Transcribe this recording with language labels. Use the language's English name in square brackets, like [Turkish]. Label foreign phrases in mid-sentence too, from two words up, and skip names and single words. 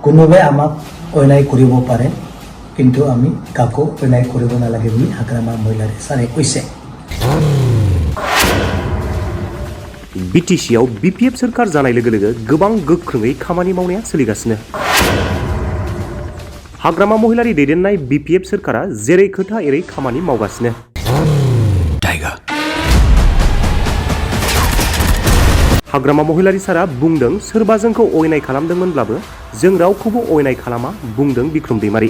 [Assamese] কোনোবাই আমাক অন্যায় কৰিব পাৰে কিন্তু আমি কাকো অন্যায় কৰিব নালাগে বুলি হাগ্ৰামা মহিলাৰী ছাৰে কৈছে। [Bodo] বিটিসিआव বিপিএফ सोरखार जानाय लोगो लोगो गोबां गोख्रोङै खामानि मावनाया सोलिगासिनो। हाग्रामा महिलारी दैदेननाय बिपिएफ सोरखारा जेरै खोथा एरै खामानि मावगासिनो। हाग्रामा महिलारी सारा बुंदों सोरबा जोंखौ अयनाय खालामदोंमोनब्लाबो जों रावखौबो अयनाय खालामा बुंदों बिक्रम दैमारी।